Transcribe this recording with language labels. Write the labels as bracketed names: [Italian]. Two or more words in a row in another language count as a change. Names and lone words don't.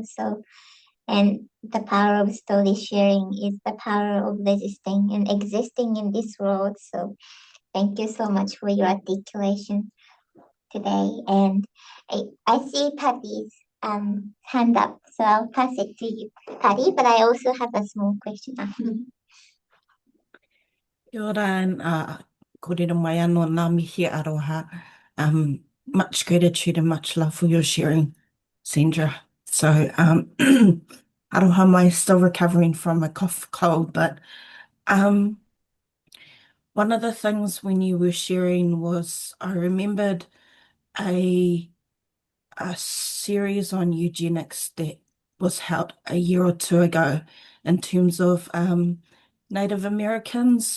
[English] So, and the power of story sharing is the power of resisting and existing in this world. So thank you so much for your articulation today. And I see Patty's hand up, so I'll pass it to you, Patty, but I also have a small question after. [Māori] Kia ora, and kōrero mai anō ngā mihi aroha. [English] Much gratitude and much love for your sharing, Sandra. So, [Māori] aroha mai, [English] still recovering from a cough cold, but one of the things when you were sharing was I remembered a series on eugenics that was held a year or two ago in terms of Native Americans.